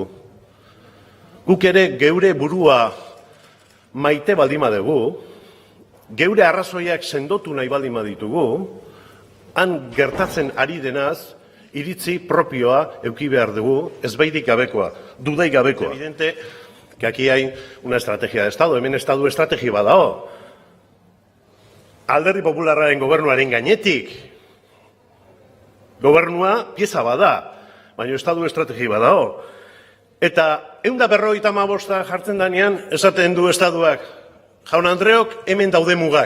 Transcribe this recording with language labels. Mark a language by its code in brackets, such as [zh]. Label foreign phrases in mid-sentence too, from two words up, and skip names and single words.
[eu] Guk ere geure burua maite baldin badugu, geure arrazoiak sendotu nahi baldin baditugu, han gertatzen ari denaz, iritzi propioa eduki behar dugu, ezbairik gabekoa, dudai gabekoa. [es] Evidente que aquí hay una estrategia de Estado, [eu] hemen Estadu estrategia badao. Alderdi Popularraren gobernuaren gainetik, gobernua pieza bada, baina Estadu estrategia badao. Eta 155 jartzen danean, esaten du Estaduak, jaun Andreok, hemen daude mugak.